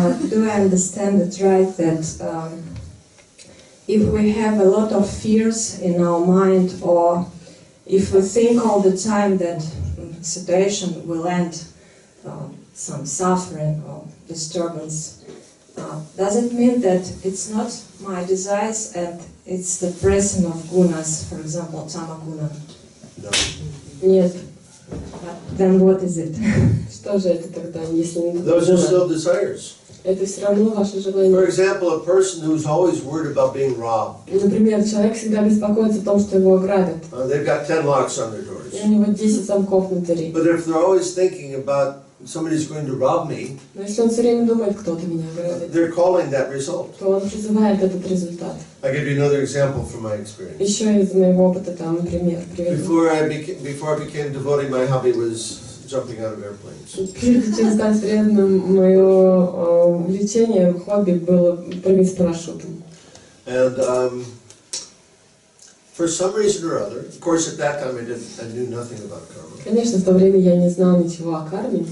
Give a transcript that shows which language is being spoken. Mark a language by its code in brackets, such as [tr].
[en] Do I understand it right that if we have a lot of fears in our mind, or if we think all the time that the situation will end some suffering or disturbance, does it mean that it's not my desires and it's the presence of gunas, for example, tamaguna? No. [ru] Нет. [en] Then what is it? [ru] Что же это тогда, если не [en] Those are still desires. [ru] Это все равно ваше [en] For [ru] желание. [en] example, a person who's always worried about being robbed. [ru] Например, человек всегда беспокоится о том, что его ограбят. [en] They've got 10 locks on their doors. [ru] И у него 10 замков на двери. [en] But if they're always thinking about somebody's going to rob me, [ru] Но если он все время думает, кто-то меня ограбит, [en] they're calling that result. [ru] то он призывает этот результат. [en] I'll give you another example from my experience. [ru] Еще из моего опыта, там, например, приведу. [en] Before I became devotee, my hobby was jumping out of airplanes. [ru] Прежде чем стать преданным, мое увлечение, хобби было прыгать с парашютом. [en] And for some reason or other, of course at that time I knew nothing about karma. [ru] Конечно, в то время я не знал ничего о карме.